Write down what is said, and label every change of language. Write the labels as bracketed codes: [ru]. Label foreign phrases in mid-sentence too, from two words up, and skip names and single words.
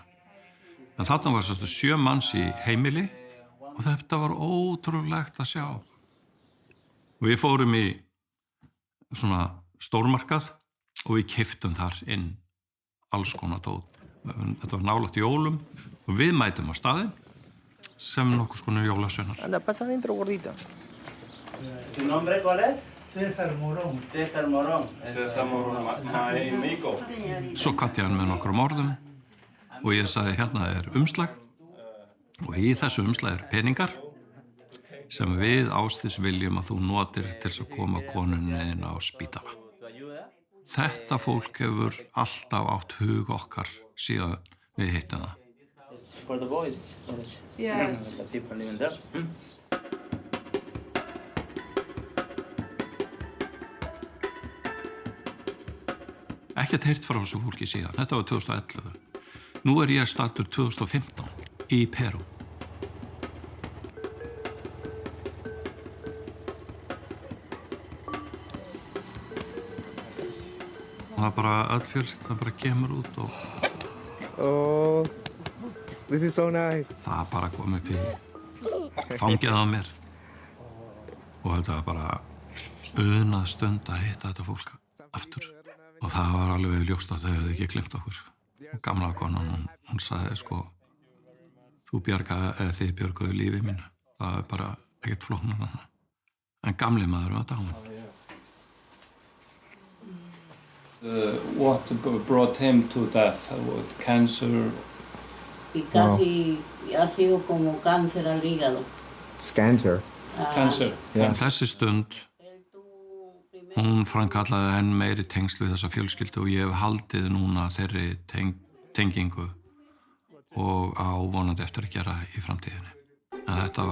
[is] En þarna var 7 manns í heimili og þetta var ótrúlegt að sjá. Og við fórum í svona stórmarkað og við keyptum þar inn alls konar dót. Þetta var nálægt jólum og við mætum á staðinn sem nokkuð skonar jólasveinar. [es] Anda, pasa adentro, gordita. ¿Tu nombre cuál es? César Morón. César Morón. César Morón, México. [is] Svo kvatti hann með nokkrum orðum og ég sagði hérna umslag og í þessu umslag peningar sem við Ásdís viljum að þú notir til að koma konunni inn á spítala. Þetta fólk hefur alltaf átt hug okkar síðan við hittum það. [en] For the boys. Yes. The people living there. [is] Ekkert heyrt frá þessu fólki síðan. Þetta var 2011. Nú ég staddur 2015 í Perú. Og það bara öll fjölskyldan bara kemur út og [en] Oh, this is so nice. [is] það bara kom upp í fangið á mér. Og þetta var bara unað stund að hitta þetta fólk aftur. Og það var alveg ljóst að þau hefði ekki glemt okkur. Og gamla konan, hún sagði þið bjargaðu lífi mínu. Það bara ekkert flóknar en það. En gamli maður var dáinn. [en] What brought him to death? Cancer? [es] Y casi ha sido como cáncer al hígado. [en] Scanter. Cancer? [is] En þessi stund, hún framkallaði enn meiri tengsl við þessa fjölskyldu og ég hef haldið núna þeirri tengingu og á vonandi eftir að gera í framtíðinni.